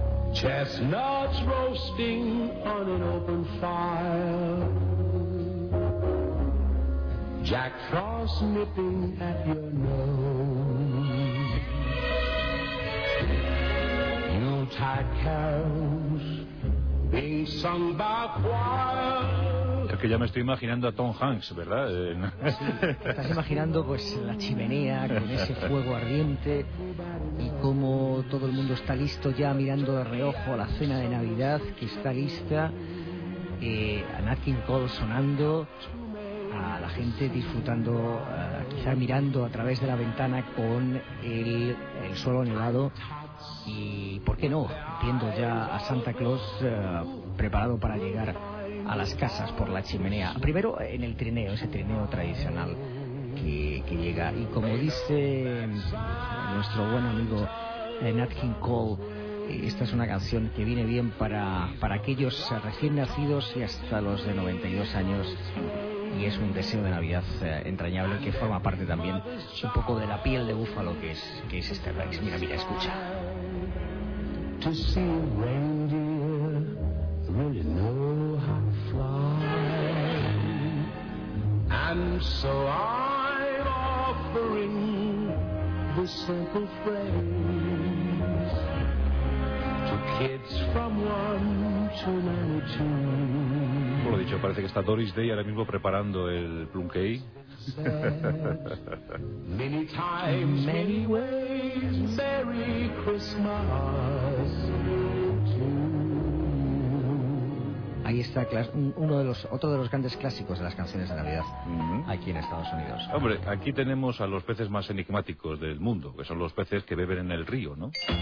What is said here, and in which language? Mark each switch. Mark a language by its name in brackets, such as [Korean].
[English] Chestnuts roasting on an open fire, Jack Frost nipping at your nose, Yuletide carols being sung by choir. [Spanish] Es que ya me estoy imaginando a Tom Hanks, ¿verdad? Estás imaginando pues la chimenea con ese fuego ardiente y cómo todo el mundo está listo ya mirando de reojo a la cena de Navidad que está lista, a Nat King Cole sonando, a la gente disfrutando, quizá mirando a través de la ventana con el suelo nevado y, ¿por qué no?, viendo ya a Santa Claus preparado para llegar a las casas por la chimenea. Primero en el trineo, ese trineo tradicional que llega. Y como dice nuestro buen amigo Nat King Cole, esta es una canción que viene bien para aquellos recién nacidos y hasta los de 92 años. Y es un deseo de Navidad entrañable que forma parte también un poco de la piel de búfalo que es este rey. Mira, mira, escucha. [English] Really know how to fly, and so I'm offering this simple phrase to kids from 1 to 92. [Spanish] Como lo dicho, parece que está Doris Day ahora mismo preparando el plum cake. [English] Many times, many ways, Merry Christmas. [Spanish] Ahí está otro de los grandes clásicos de las canciones de Navidad, uh-huh, aquí en Estados Unidos. Hombre, aquí tenemos a los peces más enigmáticos del mundo, que son los peces que beben en el río, ¿no?